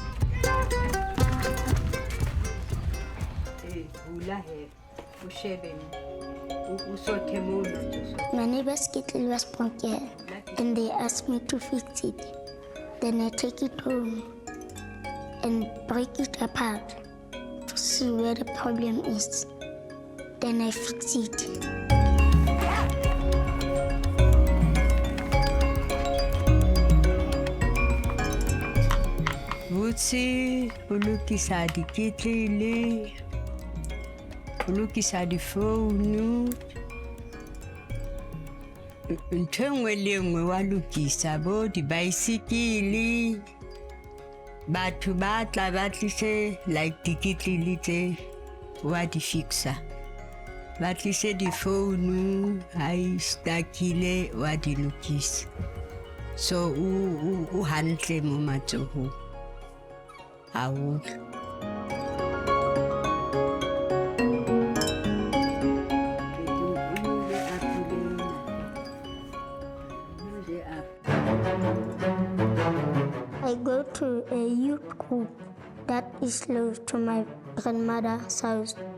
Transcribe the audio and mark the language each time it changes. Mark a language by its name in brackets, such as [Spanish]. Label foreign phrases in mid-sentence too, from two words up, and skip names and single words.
[English] My neighbor's kettle was broken and they asked me to fix it. Then I take it home and break it apart to see where the problem is. Then I fix it. [Southern Sotho] Vusi, ulukisa di ketlele, ulukisa di phone. Ntho enngwe le enngwe wa lokisa, bo di-bicycle, batho ba tla ba tlise like diketlele tse wa di fixa. Ba tlise di-phone, ha e stuckile wa di lokisa. So o hantle mo matsohong haholo. [English] I go to a youth group that is close to my grandmother's house.